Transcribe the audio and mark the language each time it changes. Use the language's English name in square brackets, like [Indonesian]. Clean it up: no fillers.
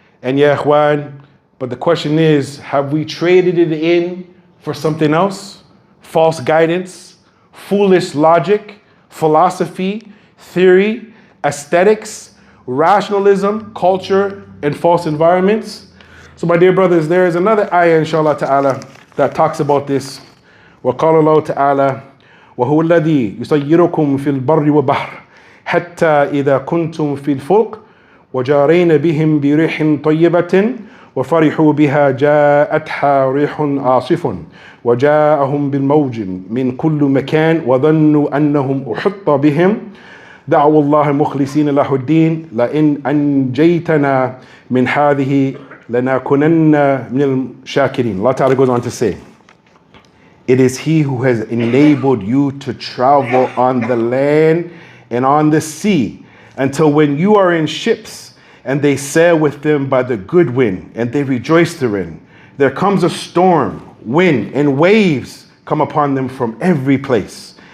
[English] And [Arabic] ya ikhwan, [English] but the question is, have we traded it in for something else? False guidance, foolish logic, philosophy, theory, aesthetics, rationalism, culture, and false environments. So my dear brothers, there is another ayah, inshallah ta'ala, that talks about this. [Arabic] وَقَالَ اللَّهُ تَعَالَى وَهُوَ الَّذِي يُسَيِّرُكُمْ فِي الْبَرِّ وَالْبَحْرِ حَتَّى إِذَا كُنْتُمْ فِي الْفُلْكِ وَجَارَيْنَ بِهِمْ بِرِيحٍ طَيِّبَةٍ وفرحوا بها جاءتها ريح عاصف وجاءهم بالموج من كل مكان وظنوا أنهم أحط بهم دعوا الله مخلصين له الدين لئن أنجيتنا من هذه لنكونن من الشاكرين. [English] Allah Ta'ala goes on to say, it is He who has enabled you to travel on the land and on the sea until when you are in ships and they sail with them by the good wind, and they rejoice therein. There comes a storm, wind, and waves come upon them from every place.